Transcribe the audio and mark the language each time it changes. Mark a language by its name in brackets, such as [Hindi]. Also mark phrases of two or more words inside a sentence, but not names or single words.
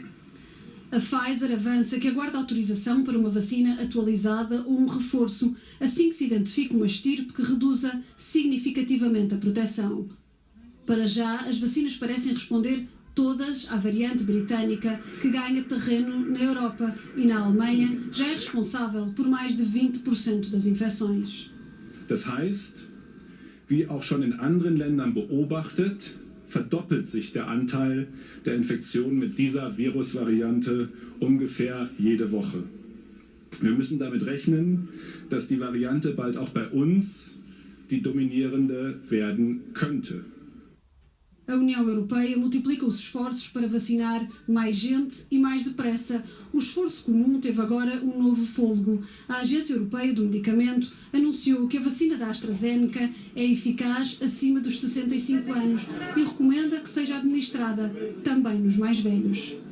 [Portuguese] A Pfizer avança que aguarda autorização para uma vacina atualizada ou um reforço, assim que se identifique uma estirpe que reduza significativamente a proteção. Para já, as vacinas parecem responder todas à variante britânica, que ganha terreno na Europa e na Alemanha já é responsável por mais de 20% das infecções. [German] Das heißt, wie auch schon in anderen Ländern beobachtet, verdoppelt sich der Anteil der Infektionen mit dieser Virusvariante ungefähr jede Woche. Wir müssen damit rechnen, dass die Variante bald auch bei uns die dominierende werden könnte. [Portuguese] A União Europeia multiplica os esforços para vacinar mais gente e mais depressa. O esforço comum teve agora um novo fôlego. A Agência Europeia do Medicamento anunciou que a vacina da AstraZeneca é eficaz acima dos 65 anos e recomenda que seja administrada também nos mais velhos.